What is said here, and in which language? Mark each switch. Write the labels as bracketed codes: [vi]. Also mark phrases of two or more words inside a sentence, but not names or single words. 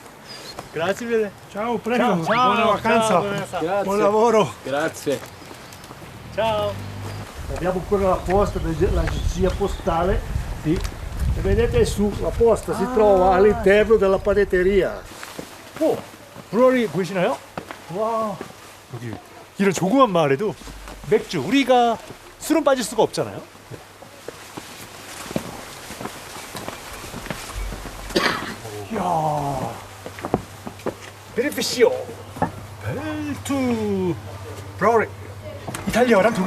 [it] Grazie mille. Ciao, prego. Ciao, buona vacanza. Grazie. Buon lavoro. Grazie. Ciao. Abbiamo ancora la posta, l'agenzia postale, sì. Vedete su, la posta si trova all'interno della panetteria. [ko] 브루어리 보이시나요? 와, 여기 이런 조그만 마을에도 맥주, 우리가 술은 빠질 수가 없잖아요. 이야, 베네피시오 벨투 브루어리, 이탈리아랑 독일.